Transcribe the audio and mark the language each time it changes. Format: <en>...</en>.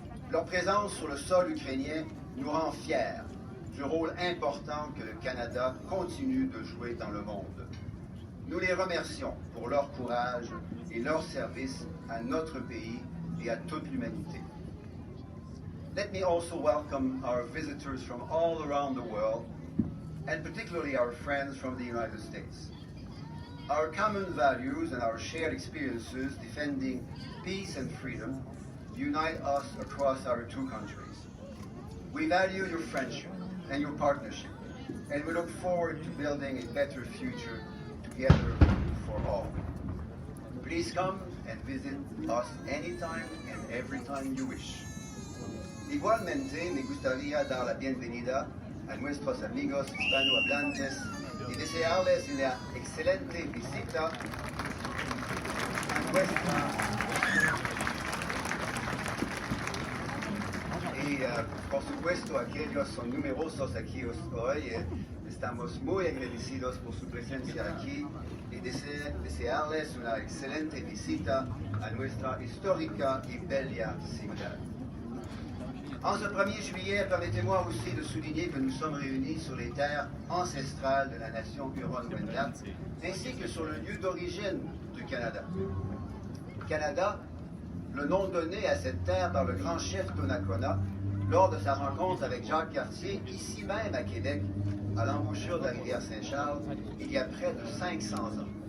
<fr>Leur présence sur le sol ukrainien nous rend fiers du rôle important que le Canada continue de jouer dans le monde. Nous les remercions pour leur courage et leur service à notre pays et à toute l'humanité.</fr> <en>Let me also welcome our visitors from all around the world, and particularly our friends from the United States. Our common values and our shared experiences defending peace and freedom unite us across our two countries. We value your friendship and your partnership, and we look forward to building a better future together for all. Please come and visit us anytime and every time you wish.</en> <es>Igualmente, me gustaría dar la bienvenida a nuestros amigos hispanohablantes y desearles una excelente visita a nuestra... Y por supuesto, aquellos son numerosos aquí hoy. Estamos muy agradecidos por su presencia aquí y desearles una excelente visita a nuestra histórica y bella ciudad.</es> <fr>En ce 1er juillet, permettez-moi aussi de souligner que nous sommes réunis sur les terres ancestrales de la nation Huron-Wendat, ainsi que sur le lieu d'origine du Canada. Canada, le nom donné à cette terre par le grand chef Donnacona lors de sa rencontre avec Jacques Cartier, ici même à Québec, à l'embouchure de la rivière Saint-Charles, il y a près de 500 ans.</fr>